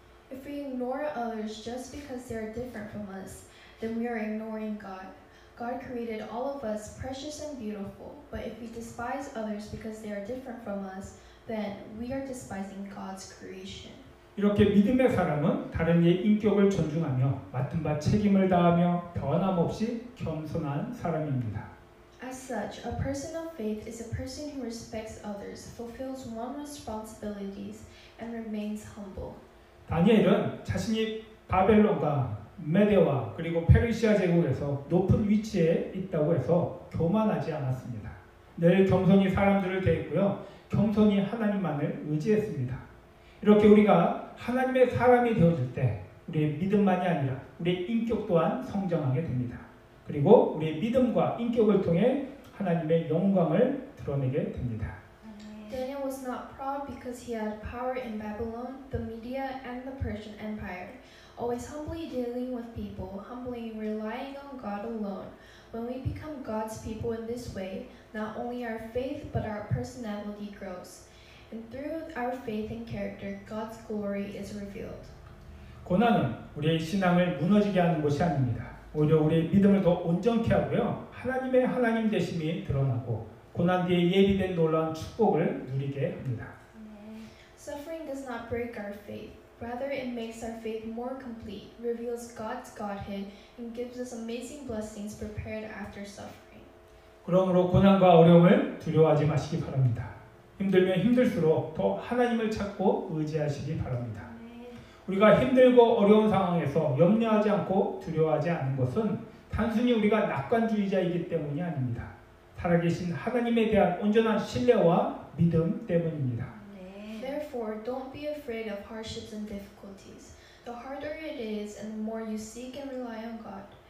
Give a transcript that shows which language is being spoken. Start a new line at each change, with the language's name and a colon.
English: If we ignore others just because they are different from us, then we are ignoring God. God created all of us precious and beautiful, but if we despise others because they are different from us, then we are despising God's creation.
Korean: 이렇게 믿음의 사람은 다른 이의 인격을 존중하며 맡은 바 책임을 다하며 변함없이 겸손한 사람입니다.
English: As such, a person of faith is a person who respects others, fulfills one's responsibilities, and remains humble.
Korean: 다니엘은 자신이 바벨론과 메데와 그리고 페르시아 제국에서 높은 위치에 있다고 해서 교만하지 않았습니다. 늘 겸손히 사람들을 대했고요, 겸손히 하나님만을 의지했습니다. 이렇게 우리가 하나님의 사람이 되어질 때 우리의 믿음만이 아니라 우리의 인격 또한 성장하게 됩니다. 그리고 우리의 믿음과 인격을 통해 하나님의 영광을 드러내게 됩니다.
English: Daniel was not proud because he had power in Babylon, the Media, and the Persian Empire. Always humbly dealing with people, humbly relying on God alone. When we become God's people in this way, not only our faith but our personality grows. And through our faith and character, God's glory is revealed.
Korean: 고난은 우리의 신앙을 무너지게 하는 것이 아닙니다. 오히려 우리의 믿음을 더 온전케 하고요, 하나님의 하나님 되심이 드러나고 고난 뒤에 예비된 놀라운 축복을 누리게 합니다.
English: Suffering does not break our faith. Rather, it makes our faith more complete, reveals God's Godhead, and gives us amazing blessings prepared after suffering.
Korean: 그러므로 고난과 어려움을 두려워하지 마시기 바랍니다. 힘들면 힘들수록 더 하나님을 찾고 의지하시기 바랍니다. 우리가 힘들고 어려운 상황에서 염려하지 않고 두려워하지 않는 것은 단순히 우리가 낙관주의자이기 때문이 아닙니다. 살아계신 하나님에 대한 온전한 신뢰와 믿음 때문입니다.
English: Therefore, don't be afraid of hardships and difficulties. The harder it is and the more you seek and rely on God.